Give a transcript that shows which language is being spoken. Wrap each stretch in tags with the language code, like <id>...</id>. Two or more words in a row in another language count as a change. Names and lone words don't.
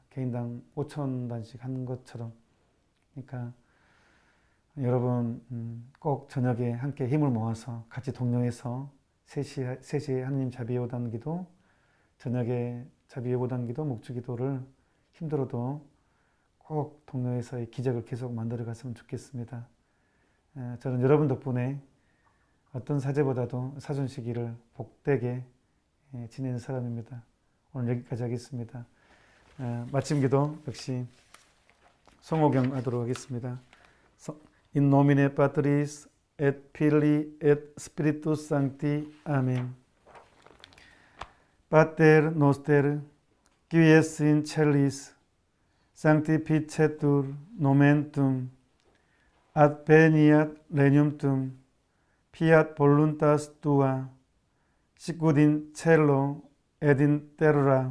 <ko>개인당 5,000단씩 하는 것처럼. 그러니까 여러분 꼭 저녁에 함께 힘을 모아서 같이 동료해서 3시에 하느님 자비의 5단 기도, 저녁에 자비의 5단 기도, 묵주 기도를 힘들어도 꼭 동료해서 이 기적을 계속 만들어 갔으면 좋겠습니다. 저는 여러분 덕분에 어떤 사제보다도 사순시기를 복되게 지내는 사람입니다. 오늘 여기까지 하겠습니다. 마침 기도 역시 송호경 하도록 하겠습니다.</ko> <la>In nomine Patris et Filii et Spiritus Sancti. Amen. Pater noster, qui es in celis, sanctificetur nomen tuum, adveniat regnum tuum, fiat voluntas tua, sicut in cielo et in terra.</la>